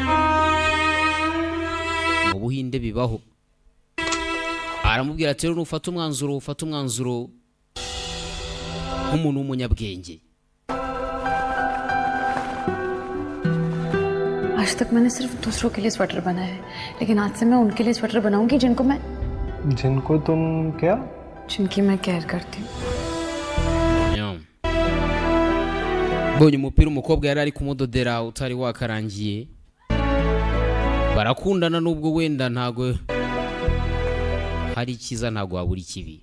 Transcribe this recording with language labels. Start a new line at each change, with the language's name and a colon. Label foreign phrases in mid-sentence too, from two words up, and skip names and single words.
Kinyarwanda: mu Buhinde bibaho. aramubwira ati rero ufata umwanzuro nk'umuntu w'umunyabwenge.
Hindi: आज तक मैंने सिर्फ दूसरों के लिए स्वेटर बनाया है, लेकिन आज से मैं उनके लिए स्वेटर बनाऊंगी जिनको तुम क्या? जिनकी मैं केयर करती हूँ।
Kinyarwanda: mbonye umupira umukobwa yari ari kumudodera utari wakarangiye, barakundana nubwo wenda ntago hari ikiza ntago habura ikibi.